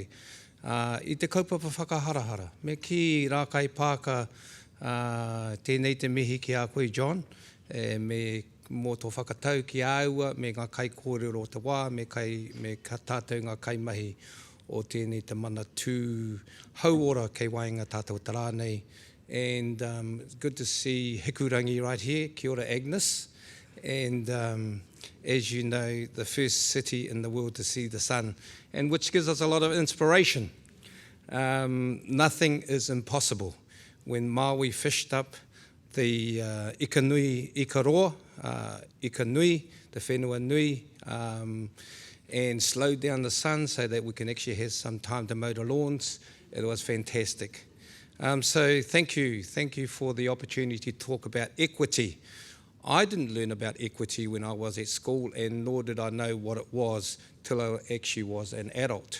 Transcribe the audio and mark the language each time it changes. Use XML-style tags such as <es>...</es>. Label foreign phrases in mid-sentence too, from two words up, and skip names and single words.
<mi>I te kaupapa whakaharahara, me ki rākai pāka tēnei te mihi ki a koe John, me mō tō whakatau ki aua, me ngā kai kōrero o te wā, me ka tātou ngā kai mahi o tēnei te mana tū hauora kei wainga tātou tara nei.</mi> <en>And it's good to see Hikurangi right here,</en> <mi>Kia ora Agnes.</mi> <en>And as you know, the first city in the world to see the sun, and which gives us a lot of inspiration. Nothing is impossible. When Maui fished up the Ikaroa, Ikanui,</en> <mi>the whenua nui,</mi> <en>and slowed down the sun so that we can actually have some time to mow the lawns, it was fantastic. So thank you for the opportunity to talk about equity. I didn't learn about equity when I was at school, and nor did I know what it was till I actually was an adult.</en>